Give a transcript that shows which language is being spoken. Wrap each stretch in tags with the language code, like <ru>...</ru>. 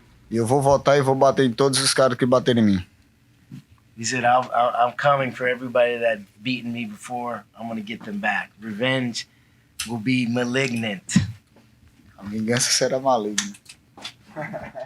<pt>E eu vou voltar e vou bater em todos os caras que baterem em mim.</pt> <en>He said, I'm coming for everybody that beaten me before. I'm going to get them back. Revenge will be malignant.</en> <pt>A vingança será maligna.</pt>